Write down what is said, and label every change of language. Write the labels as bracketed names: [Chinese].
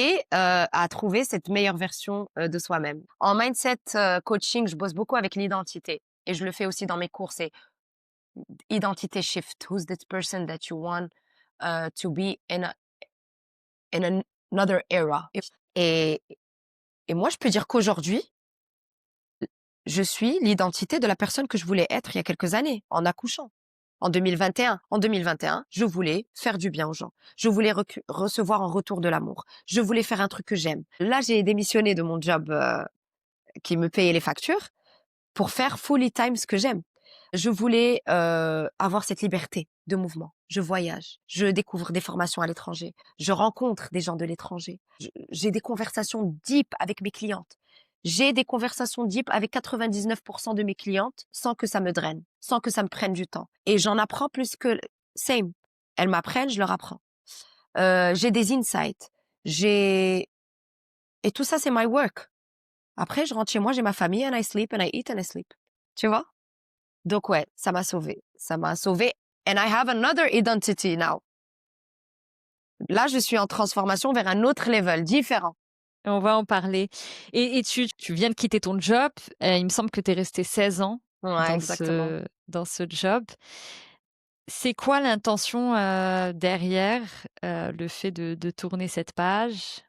[French] À trouver cette meilleure version, de soi-même. En mindset, coaching, je bosse beaucoup avec l'identité et je le fais aussi dans mes cours. C'est identité shift. [English] Who's this person that you want, to be in another era? [French] Et et moi, je peux dire qu'aujourd'hui, je suis l'identité de la personne que je voulais être il y a quelques années, en accouchant. En 2021. En 2021, je voulais faire du bien aux gens. Je voulais recevoir en retour de l'amour. Je voulais faire un truc que j'aime. Là, j'ai démissionné de mon job qui me payait les factures pour faire fully time ce que j'aime. Je voulais avoir cette liberté de mouvement. Je voyage, je découvre des formations à l'étranger, je rencontre des gens de l'étranger. J'ai des conversations deep avec mes clientes. J'ai des conversations deep avec 99% de mes clientes sans que ça me draine, sans que ça me prenne du temps. Et j'en apprends plus que... Same. Elles m'apprennent, je leur apprends. J'ai des insights. Et tout ça, c'est my work. Après, je rentre chez moi, j'ai ma famille, [English] and I sleep, and I eat, and I sleep. [French] Tu vois? Donc ouais, ça m'a sauvée. Ça m'a sauvée. [English] And I have another identity now. [French] Là, je suis en transformation vers un autre level, différent. On va en parler. Et tu viens de quitter ton job. Il me semble que tu es restée 16 ans Ouais, exactement. dans ce job. C'est quoi l'intention, derrière, le fait de tourner cette page?